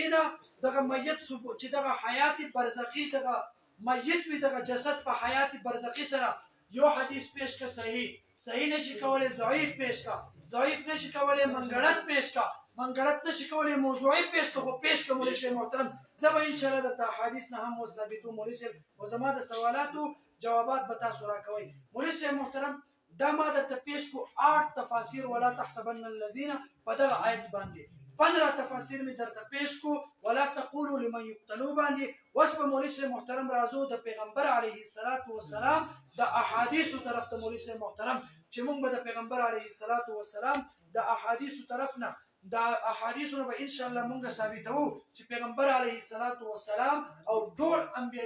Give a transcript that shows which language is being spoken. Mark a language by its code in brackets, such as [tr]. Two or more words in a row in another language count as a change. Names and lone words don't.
[ps] نه دغه میت چې دغه حیات برزخي دغه میت وي دغه جسد په حیات برزخي سره یو حدیث پیش که صحیح نشي کولی ضعیف پیش کا ضعیف نشي کولی منګړت پیش کا منګړت نشي کولی موضوعي پیش کا خو پیش کا مولوي صاحب محترم زه به انشاءالله درته حدیث نه هم وثابتو مولوي صاحب او زما د سوالاتو جوابات به تاسو راکوئ مولوي صاحب محترم دا ما درته پیش کو 8 تفاسیر [ar] ولا تحسبن الذين [ps] په دغه آیت باندې 15 تفاسیر می درته پیش کو [ar] ولا تقولوا لمن يقتلوا [ps] باندې اوس به مولوي صاحب محترم راځو د پیغمبر [ar] علیه الصلاة والسلام [ps] د احادیثو طرف ته مولوي صاحب محترم چې موږ به د پیغمبر [ar] علیه الصلاة والسلام [ps] د احادیثو طرف نه دا احادیثو به [ar] ان شاء الله [ps] موږ ثابتو چې پیغمبر [ar] علیه الصلاة والسلام [ps] او ټول انبیاء